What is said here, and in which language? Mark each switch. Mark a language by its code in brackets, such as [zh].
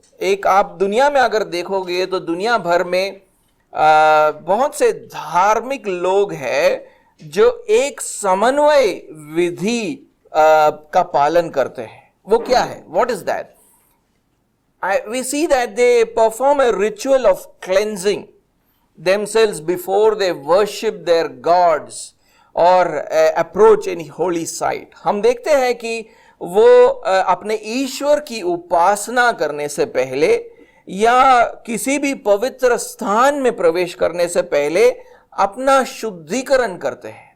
[hi] एक आप दुनिया में अगर देखोगे तो दुनिया भर में बहुत से धार्मिक लोग हैं जो एक समन्वय विधि का पालन करते हैं. वो क्या है? [en] What is that? We see that they perform a ritual of cleansing themselves before they worship their gods or approach any holy site. [hi] हम देखते हैं कि वो अपने ईश्वर की उपासना करने से पहले या किसी भी पवित्र स्थान में प्रवेश करने से पहले अपना शुद्धिकरण करते हैं.